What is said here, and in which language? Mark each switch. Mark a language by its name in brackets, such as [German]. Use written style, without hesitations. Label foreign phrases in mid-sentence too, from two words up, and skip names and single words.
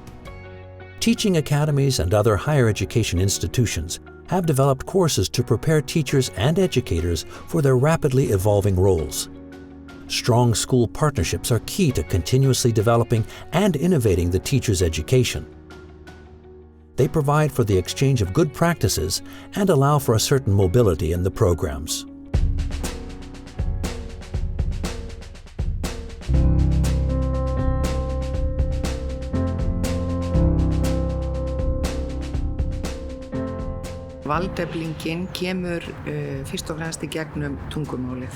[English] Teaching academies and other higher education institutions have developed courses to prepare teachers and educators for their rapidly evolving roles. Strong school partnerships are key to continuously developing and innovating the teacher's education. They provide for the exchange of good practices and allow for a certain mobility in the programs. [Icelandic] Valdeflingin kemur fyrst og fremst í gegnum tungumálið.